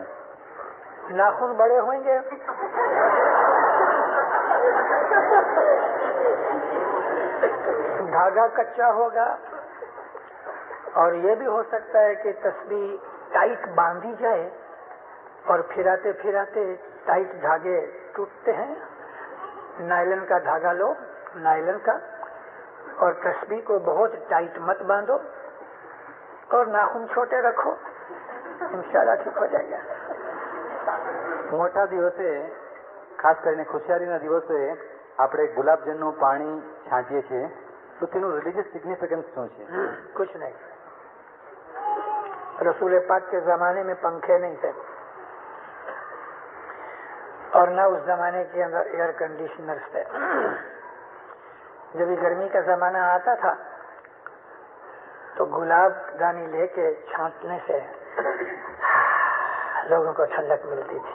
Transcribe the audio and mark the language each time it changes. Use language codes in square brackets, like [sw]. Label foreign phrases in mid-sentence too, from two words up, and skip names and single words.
[ur] ناخن بڑے ہوئیں گے, دھاگا کچا ہوگا, اور یہ بھی ہو سکتا ہے کہ تسبیح ٹائٹ باندھی جائے اور پھراتے پھراتے ٹائٹ دھاگے ٹوٹتے ہیں. نائلن کا دھاگا لو, نائلن کا, اور تسبیح کو بہت ٹائٹ مت باندھو اور ناخن چھوٹے رکھو, انشاءاللہ ٹھیک ہو جائے گا. [gu] મોટા દિવસે ખાસ કરીને ખુશિયારીના દિવસે આપણે ગુલાબજળનું પાણી છાંટીએ છીએ, તો તેનું [en] religious significance [gu] શું છે? [ur] کچھ نہیں. رسول پاک کے زمانے میں پنکھے نہیں تھے اور نہ اس زمانے کے اندر [en] air conditioners [ur] تھے. جب گرمی کا زمانہ آتا تھا تو گلاب دانی لے کے چھانٹنے سے لوگوں کو ٹھنڈک ملتی تھی.